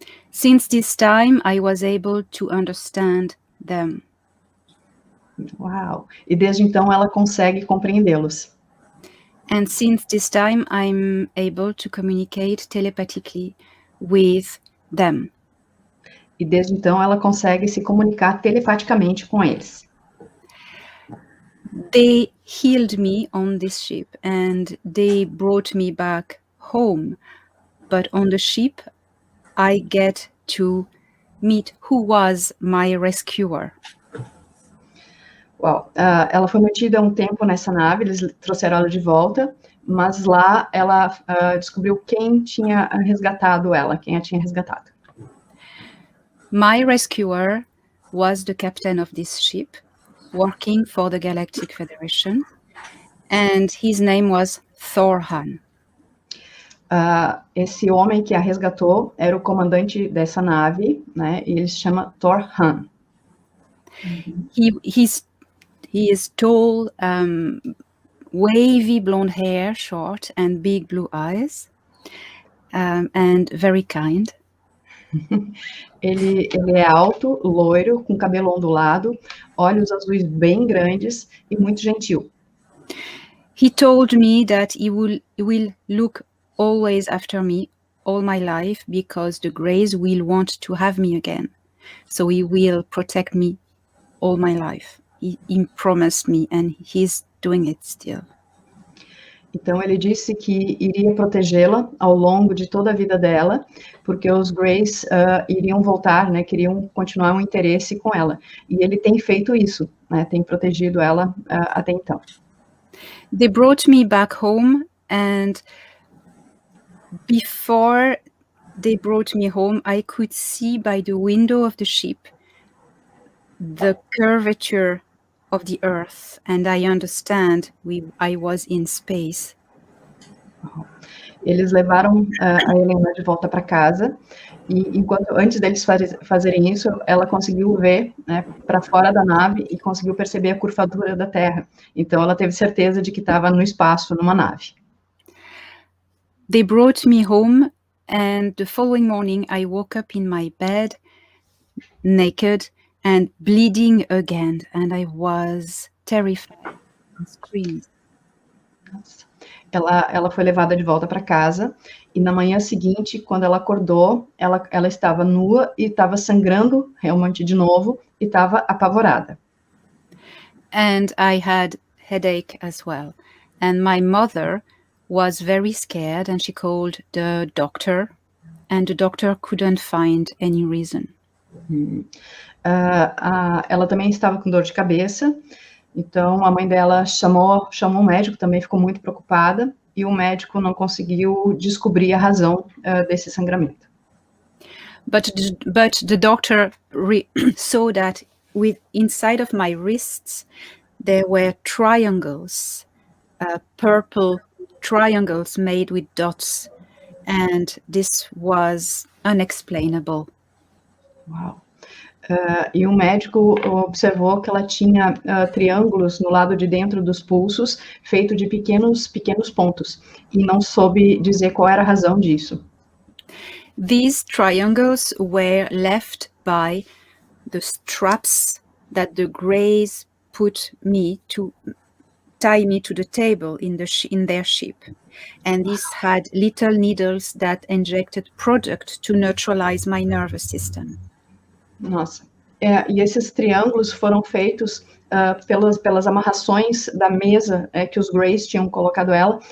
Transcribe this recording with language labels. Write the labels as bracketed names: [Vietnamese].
[English] Since this time, I was able to understand them. Uau! [Portuguese] E desde então, ela consegue compreendê-los. [English] And since this time, I'm able to communicate telepathically with them. [Portuguese] E desde então, ela consegue se comunicar telepaticamente com eles. [English] They healed me on this ship and they brought me back home. But on the ship, I get to meet who was my rescuer. [Portuguese] Uau, ela foi mantida um tempo nessa nave, eles trouxeram ela de volta, mas lá ela descobriu quem tinha resgatado ela, quem a tinha resgatado. [English] My rescuer was the captain of this ship, working for the Galactic Federation, and his name was Thorhan. [Portuguese] Esse homem que a resgatou era o comandante dessa nave, né, e ele se chama Thorhan. [English] He is tall, wavy blonde hair, short, and big blue eyes, and very kind. [Portuguese] Ele é alto, loiro, com cabelo ondulado, olhos azuis bem grandes e muito gentil. [English] He told me that he will look always after me all my life because the Greys will want to have me again. So he will protect me all my life. He promised me and he's doing it still. [Portuguese] Então, ele disse que iria protegê-la ao longo de toda a vida dela, porque os Greys iriam voltar, né, queriam continuar um interesse com ela. E ele tem feito isso, né, tem protegido ela até então. [English] They brought me back home, and before they brought me home, I could see by the window of the ship the curvature of the earth, and I understand I was in space. [Portuguese] Eles levaram a Helena de volta para casa, e antes deles fazerem isso, ela conseguiu ver, né, para fora da nave e conseguiu perceber a curvatura da Terra. Então, ela teve certeza de que estava no espaço, numa nave. [English] They brought me home, and the following morning I woke up in my bed, naked, and bleeding again, and I was terrified and screamed. [Portuguese] Ela foi levada de volta para casa, e na manhã seguinte, quando ela acordou, ela estava nua e estava sangrando realmente de novo, e estava apavorada. [English] And I had headache as well. And my mother was very scared, and she called the doctor, and the doctor couldn't find any reason. [Portuguese] Ela também estava com dor de cabeça, então a mãe dela chamou um médico, também ficou muito preocupada, e o médico não conseguiu descobrir a razão desse sangramento. [English] But the doctor saw that inside of my wrists there were triangles, purple triangles made with dots, and this was unexplainable. Uau. [Portuguese] E o médico observou que ela tinha triângulos no lado de dentro dos pulsos, feito de pequenos pontos, e não soube dizer qual era a razão disso. [English] These triangles were left by the straps that the Greys put me to tie me to the table in their ship, and these had little needles that injected product to neutralize my nervous system. Nossa. [Portuguese] E esses triângulos foram feitos pelas amarrações da mesa que os Greys tinham colocado ela.